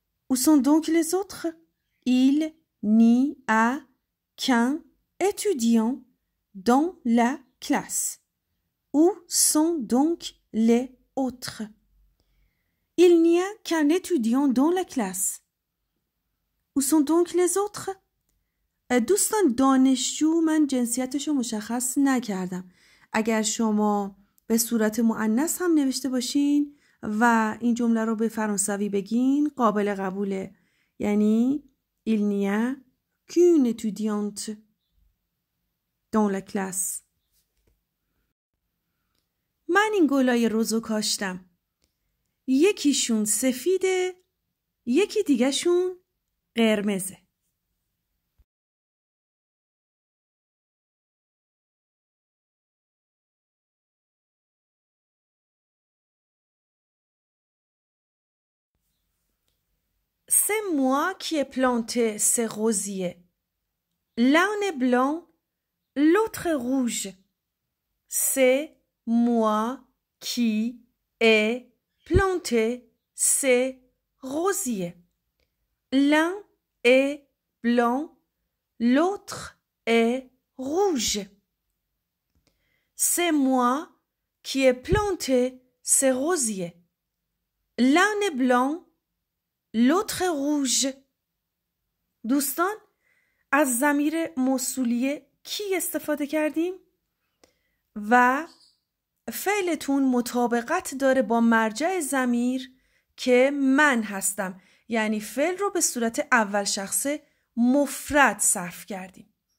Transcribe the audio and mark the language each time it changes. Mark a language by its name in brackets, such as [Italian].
[French] Où sont donc les autres? Il n'y a qu'un étudiant dans la classe. Où sont donc les autres? Il n'y a qu'un étudiant dans la classe. Où sont donc les autres? [Persian] دوستان دانشجو من جنسیتشو مشخص نکردم. اگر شما به صورت مؤنث هم نوشته باشین و این جمله رو به فرانسوی بگین قابل قبوله. یعنی [French] il n'y a qu'une étudiante dans la classe. [Persian] من این گلای رزو کاشتم. یکیشون سفیده، یکی دیگهشون قرمزه. [French] C'est moi qui ai planté ces rosiers. L'un est blanc, l'autre est rouge. C'est moi qui ai planté ces rosiers. L'un est blanc, l'autre est rouge. C'est moi qui ai planté ces rosiers. L'un est blanc, l'autre est rouge. [Persian] دوستان از ضمیر موصولیه کی استفاده کردیم؟ و فعلتون مطابقت داره با مرجع ضمیر که من هستم. یعنی فعل رو به صورت اول شخصه مفرد صرف کردیم.